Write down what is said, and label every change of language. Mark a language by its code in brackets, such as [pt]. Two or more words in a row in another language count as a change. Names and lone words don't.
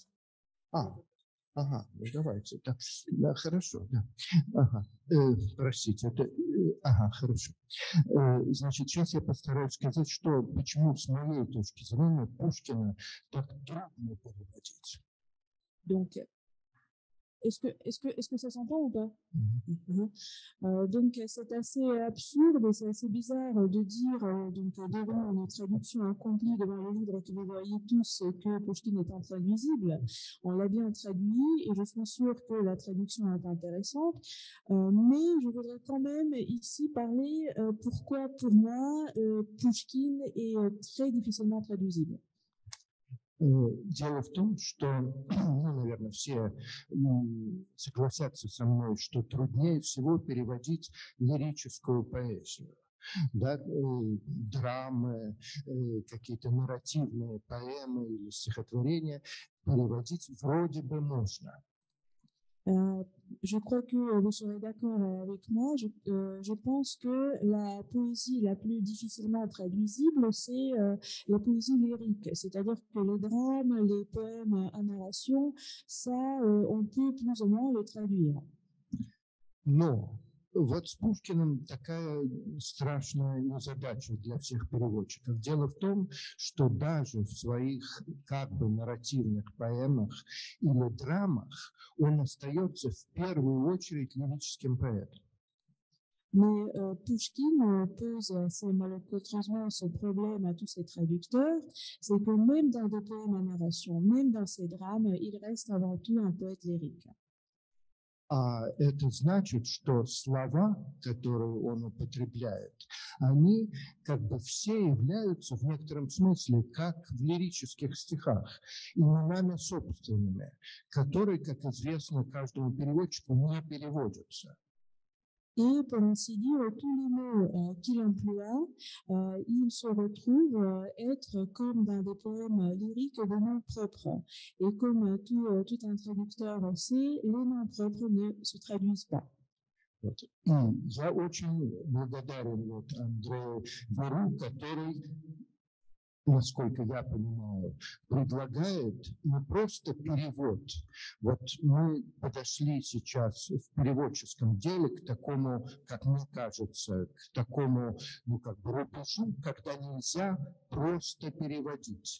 [ru] Ага, ну давайте. Да, хорошо, да. Ага, простите, ага, хорошо. Значит, сейчас я постараюсь сказать, что почему с моей точки зрения Пушкина так трудно переводить. [fr] Donc, est-ce que ça s'entend ou pas? Donc, c'est assez absurde et c'est assez bizarre de dire, donc, devant une traduction accomplie, devant le livre que vous voyez tous, que Pushkin est intraduisible. On l'a bien traduit et je suis sûre que la traduction est intéressante. Mais je voudrais quand même ici parler pourquoi, pour moi, Pushkin est très difficilement traduisible. [ru] Дело в том, что, ну, наверное, все согласятся со мной, что труднее всего переводить лирическую поэзию. Да, драмы, какие-то нарративные поэмы или стихотворения переводить вроде бы можно. [fr] Je crois que vous serez d'accord avec moi. Je pense que la poésie la plus difficilement traduisible, c'est la poésie lyrique. C'est-à-dire que les drames, les poèmes à narration, ça, on peut plus ou moins les traduire. [ru] Но вот с Пушкиным такая страшная задача для всех переводчиков. Дело в том, что даже в своих как бы нарративных поэмах или драмах он остается в первую очередь лирическим поэтом. [fr] Mais Pushkin pose assez malheureusement ce problème à tous ses traducteurs, c'est que même dans des poèmes à narration, même dans ses drames, il reste avant tout un poète lyrique. [ru] А это значит, что слова, которые он употребляет, они как бы все являются в некотором смысле как в лирических стихах, именами собственными, которые, как известно, каждому переводчику не переводятся. [fr] Et pour ainsi dire, tous les mots qu'il emploie, ils se retrouvent être comme dans des poèmes lyriques de noms propres. Et comme tout un traducteur sait, les noms propres ne se traduisent pas. [ru] Вот. Я очень благодарен вот Андрею Веру, который, насколько я понимаю, предлагает не просто перевод. Вот мы подошли сейчас в переводческом деле к такому, как мне кажется, к такому, ну, как бы рубежу, когда нельзя просто переводить.